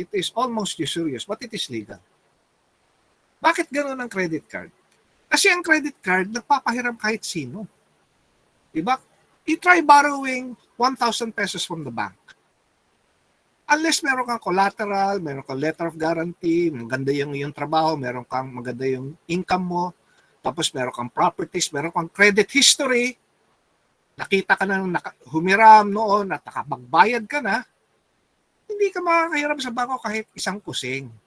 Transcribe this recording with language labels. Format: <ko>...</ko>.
<en>It is almost usurious, but it is legal.</en> <tl>Bakit gano'n ang credit card? Kasi ang credit card, nagpapahiram kahit sino. Diba?</tl> <en>You try borrowing 1,000 pesos from the bank.</en> <tl>Unless meron kang collateral, meron kang letter of guarantee, maganda yung iyong trabaho, maganda yung income mo, tapos meron kang properties, meron kang credit history, nakita ka na humiram noon at nakapagbayad ka na, hindi ka makakahiram sa bangko kahit isang kusing.</tl>